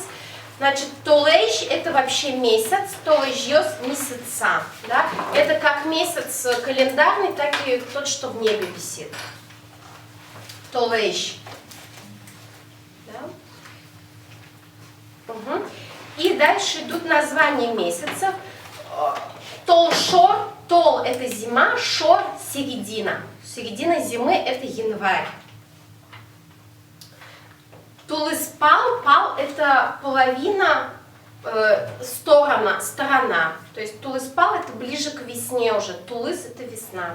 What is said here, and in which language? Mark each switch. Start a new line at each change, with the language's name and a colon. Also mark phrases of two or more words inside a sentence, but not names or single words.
Russian: Значит, толейш – это вообще месяц, толейш-йос – месяца. Да? Это как месяц календарный, так и тот, что в небе висит. Толейш. Да? Угу. И дальше идут названия месяцев.
Udmurt: Тол-шор, тол –
Russian: это зима, шор – середина. Середина зимы – это январь. Тулыспал, пал – это половина, сторона. То есть тулыспал – это ближе к весне уже, тулыс – это весна.